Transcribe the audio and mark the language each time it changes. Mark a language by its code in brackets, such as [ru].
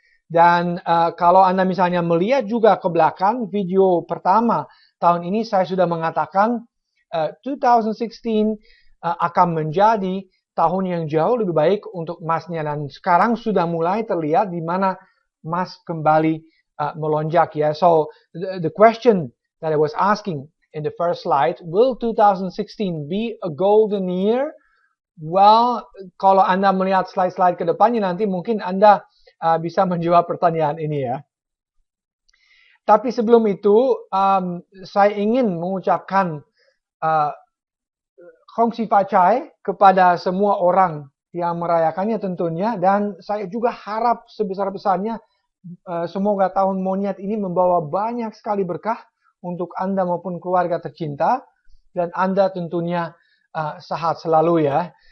[id] Dan kalau Anda misalnya melihat juga ke belakang, video pertama tahun ini saya sudah mengatakan 2016 akan menjadi tahun yang jauh lebih baik untuk emasnya. Dan sekarang sudah mulai terlihat di mana emas kembali melonjak, ya. [en] So the question that I was asking in the first slide, will 2016 be a golden year? [id] Well, kalau Anda melihat slide-slide ke depannya nanti mungkin Anda bisa menjawab pertanyaan ini, ya. Tapi sebelum itu, saya ingin mengucapkan kongsi facai kepada semua orang yang merayakannya tentunya, dan saya juga harap sebesar-besarnya semoga tahun monyet ini membawa banyak sekali berkah untuk Anda maupun keluarga tercinta, dan Anda tentunya sehat selalu, ya.